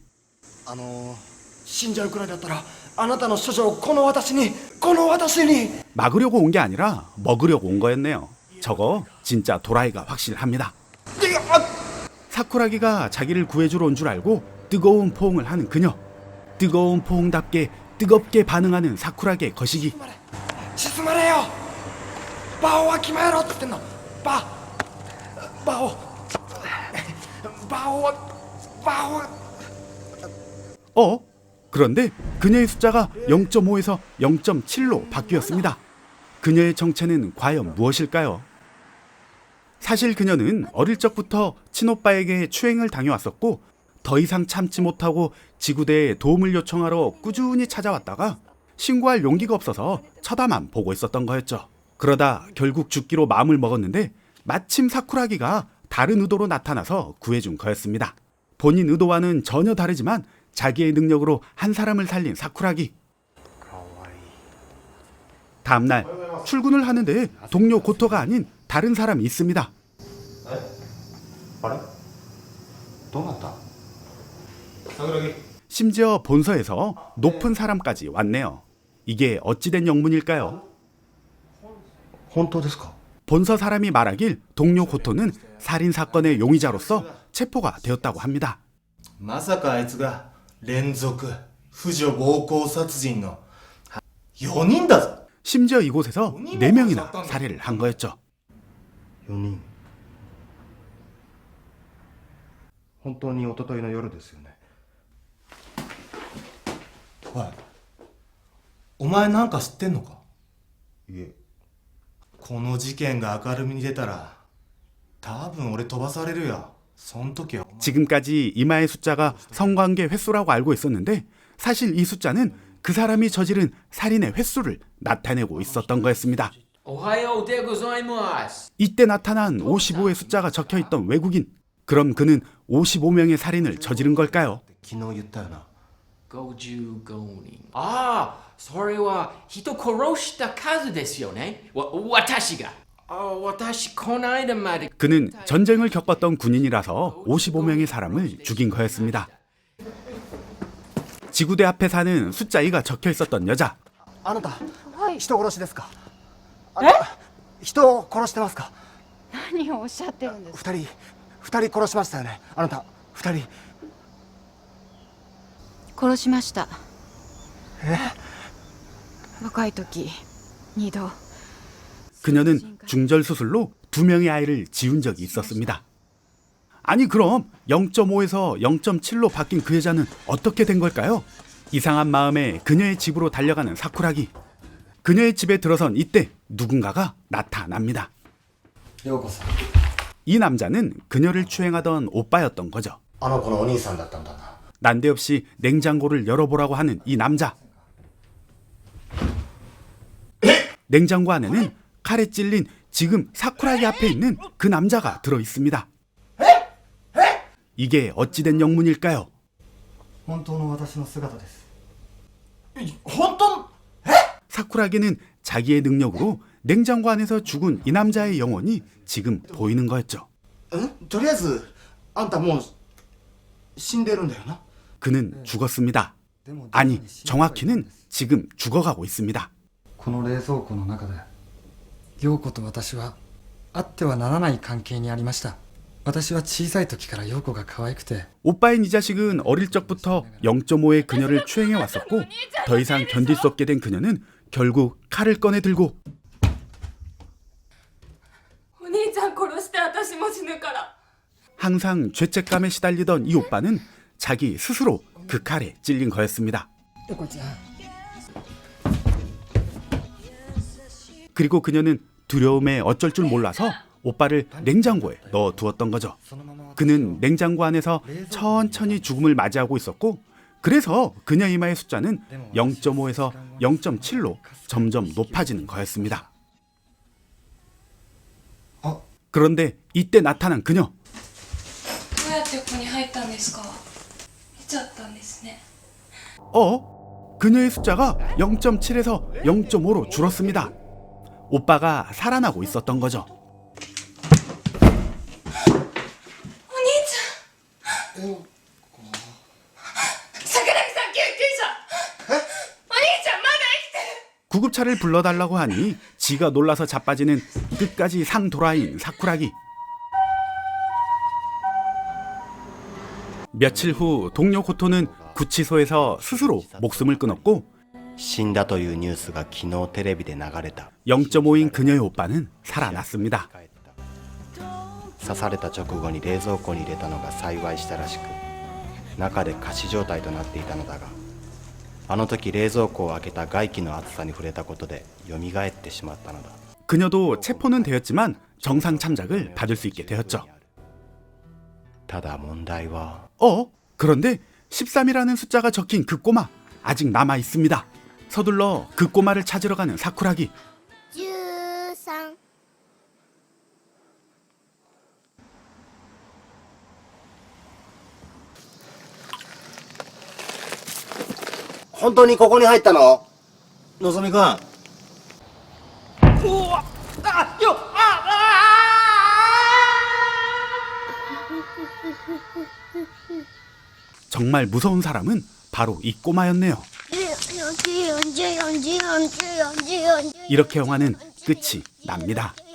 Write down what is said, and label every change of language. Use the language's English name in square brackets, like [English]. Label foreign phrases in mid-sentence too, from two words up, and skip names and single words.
[Japanese] 死んじゃうくらいだったらあなたの処女をこの私に。 [Korean] 막으려고 온 게 아니라 먹으려고 온 거였네요. 저거 진짜 도라이가 확실합니다. 사쿠라기가 자기를 구해주러 온 줄 알고 뜨거운 포옹을 하는 그녀. 뜨거운 포옹답게 뜨겁게 반응하는 사쿠라기의 거시기. [Japanese] 沈まれよ。バオは決まえろって言ってんの。バオ。 [Korean] 그런데 그녀의 숫자가 0.5에서 0.7로 바뀌었습니다. 그녀의 정체는 과연 무엇일까요? 사실 그녀는 어릴 적부터 친오빠에게 추행을 당해왔었고 더 이상 참지 못하고 지구대에 도움을 요청하러 꾸준히 찾아왔다가 신고할 용기가 없어서 쳐다만 보고 있었던 거였죠. 그러다 결국 죽기로 마음을 먹었는데 마침 사쿠라기가 다른 의도로 나타나서 구해준 거였습니다. 본인 의도와는 전혀 다르지만 자기의 능력으로 한 사람을 살린 사쿠라기. 다음날 출근을 하는데 동료 고토가 아닌 다른 사람이 있습니다. [Japanese] あれどうなった。 [Korean] 심지어 본서에서 높은 사람까지 왔네요. 이게 어찌된 영문일까요? [Japanese] 本当ですか。 [Korean] 본서 사람이 말하길 동료 고토는 살인 사건의 용의자로서 체포가 되었다고 합니다. [Japanese] まさかあいつが連続婦女暴行殺人の4人だぞ [Korean] 심지어 이곳에서 4명이나 살해를 한 거였죠. [Japanese] 4 人。本当に一昨日の夜ですよね。おいお前なんか知ってんのか。いえ。この事件が明るみに出たら多分俺飛ばされるよ。そん時は [Korean] 지금까지 이마의 숫자가 성관계 횟수라고 알고 있었는데 사실 이 숫자는 그 사람이 저지른 살인의 횟수를 나타내고 있었던 거였습니다. [Japanese] おはようでございます。 [Korean] 이때 나타난 55의 숫자가 적혀있던 외국인. 그럼 그는 55명의 살인을 저지른 걸까요? [Japanese] 昨日言ったよな。 55人。ああ、それは人殺した数ですよね。私が。私この間まで [Korean] 그는 전쟁을 겪었던 군인이라서 55명의 사람을 죽인 거였습니다. 지구대 앞에 사는 숫자 2가 적혀 있었던 여자. [Japanese] あなた、人殺しですか。人を殺してますか。何をおっしゃってるんですか。二人殺しましたよね。あなた二人。殺しました。若い時2度。 [Korean] 그녀는 중절 수술로 2명의 아이를 지운 적이 있었습니다. 아니 그럼 0.5에서 0.7로 바뀐 그 여자는 어떻게 된 걸까요? 이상한 마음에 그녀의 집으로 달려가는 사쿠라기. 그녀의 집에 들어선 이때 누군가가 나타납니다. 이 남자는 그녀를 추행하던 오빠였던 거죠. [Japanese] あの子のお兄さんだったんだな。 [Korean] 난데없이 냉장고를 열어보라고 하는 이 남자. 냉장고 안에는 칼에 찔린 지금 사쿠라기 앞에 있는 그 남자가 들어 있습니다. 이게 어찌된 영문일까요? [Japanese] 本当の私の姿です。本当？ [Korean] 사쿠라기는 자기의 능력으로 냉장고 안에서 죽은 이 남자의 영혼이 지금 보이는 거였죠. [Japanese] とりあえずあんたもう死んでるんだよな。 [Korean] 그는 죽었습니다. 아니, 정확히는 지금 죽어가고 있습니다. [Japanese] この冷蔵庫の中で陽子と私はあってはならない関係にありました。私は小さい時から陽子が可愛くて [Korean] 오빠인 이 자식은 어릴 적부터 0.5의 그녀를 추행해 왔었고 더 이상 견딜 수 없게 된 그녀는 결국 칼을 꺼내 들고 [Japanese] お兄ちゃん殺して私も死ぬから [Korean] 항상 죄책감에 시달리던 이 오빠는 자기 스스로 그 칼에 찔린 거였습니다. [Japanese] 陽子ちゃん [Korean] 그리고 그녀는 두려움에 어쩔 줄 몰라서 오빠를 냉장고에 넣어두었던 거죠. 그는 냉장고 안에서 천천히 죽음을 맞이하고 있었고 그래서 그녀 이마의 숫자는 0.5에서 0.7로 점점 높아지는 거였습니다. 그런데 이때 나타난 그녀. [Japanese] どうやってここに入ったんですか？見ちゃったんですね。 [Korean] 그녀의 숫자가 0.7에서 0.5로 줄었습니다. 오빠가 살아나고 있었던 거죠. [Japanese] お兄ちゃん。桜木さん救急車。お兄ちゃんまだ生きてる。 [Korean] 구급차를 불러달라고 하니 지가 놀라서 자빠지는 끝까지 상도라인 사쿠라기. 며칠 후 동료 고토는 구치소에서 스스로 목숨을 끊었고 [Japanese] 死んだというニュースが昨日テレビで流れた。 [Korean] 0.5인 그녀의 오빠는 살아났습니다. [Japanese] 刺された直後に冷蔵庫に入れたのが幸いしたらしく、中で仮死状態となっていたのだが、あの時冷蔵庫を開けた外気の熱さに触れたことで蘇ってしまったのだ。 [Korean] 그녀도 체포는 되었지만 정상 참작을 받을 수 있게 되었죠. [Japanese] ただ問題は [Korean] 그런데 13이라는 숫자가 적힌 그 꼬마 아직 남아 있습니다. 서둘러 그 꼬마를 찾으러 가는 사쿠라기. 13 [Japanese] 本当にここに入ったの？のぞみくん。 [Korean] 정말 무서운 사람은 바로 이 꼬마였네요. 이렇게 영화는 끝이 납니다.